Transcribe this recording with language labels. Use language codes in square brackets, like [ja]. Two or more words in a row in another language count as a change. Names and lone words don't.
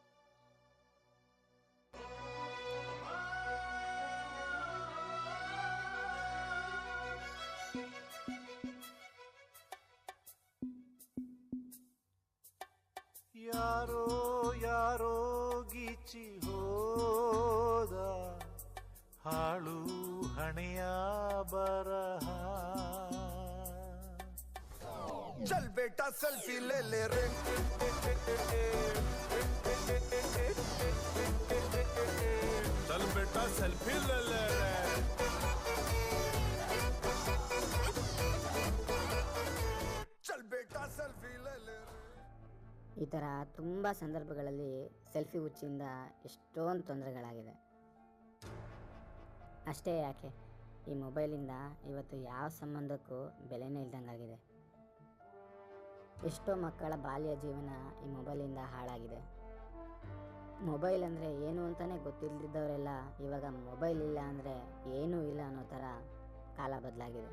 [kn] ಯಾರೋ ಯಾರೋ ಗೀಚಿ ಹೋದ ಹಾಳು ಹಣೆಯ ಬರಹ. [hi] चल बेटा सेल्फी ले ले रे, चल बेटा सेल्फी ले चल बेटा सेल्फी ले ले रे. [kn] ಈ ಥರ ತುಂಬ ಸಂದರ್ಭಗಳಲ್ಲಿ ಸೆಲ್ಫಿ ಹುಚ್ಚಿಂದ ಎಷ್ಟೊಂದು ತೊಂದರೆಗಳಾಗಿದೆ. ಅಷ್ಟೇ ಯಾಕೆ, ಈ ಮೊಬೈಲಿಂದ ಇವತ್ತು ಯಾವ ಸಂಬಂಧಕ್ಕೂ ಬೆಲೆನೇ ಇಲ್ದಂಗಾಗಿದೆ. ಎಷ್ಟೋ ಮಕ್ಕಳ ಬಾಲ್ಯ ಜೀವನ ಈ ಮೊಬೈಲಿಂದ ಹಾಳಾಗಿದೆ. ಮೊಬೈಲ್ ಅಂದರೆ ಏನು ಅಂತಲೇ ಗೊತ್ತಿಲ್ಲದಿದ್ದವರೆಲ್ಲ ಇವಾಗ ಮೊಬೈಲ್ ಇಲ್ಲ ಅಂದರೆ ಏನೂ ಇಲ್ಲ ಅನ್ನೋ ಥರ ಕಾಲ ಬದಲಾಗಿದೆ.